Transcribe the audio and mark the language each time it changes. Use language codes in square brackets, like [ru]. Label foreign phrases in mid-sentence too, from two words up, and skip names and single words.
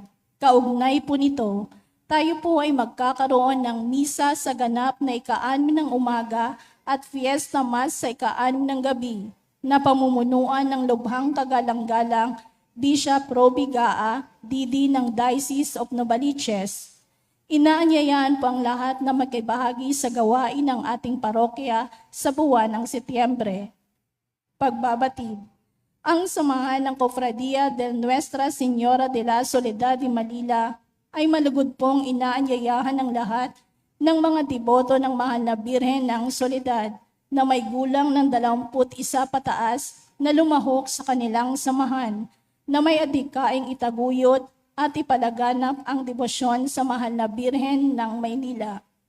[tl] Kaugnay po nito, tayo po ay magkakaroon ng misa sa ganap na ika-6 ng umaga at fiesta mass sa ika-6 ng gabi, na pamumunuan ng lubhang kagalang-galang Bishop Roby Gaa, Didi ng Diocese of Novaliches. Inaanyayahan po ang lahat na makibahagi sa gawain ng ating parokya sa buwan ng Setyembre. Pagbabatid. Ang samahan ng Cofradia de Nuestra Señora de la Soledad de Manila ay malugod pong inaanyayahan ng lahat ng mga deboto ng Mahal na Birhen ng Soledad na may gulang ng 21 pataas na lumahok sa kanilang samahan, na may adhikaing itaguyod at ipalaganap ang debosyon sa Mahal na Birhen ng Maynila.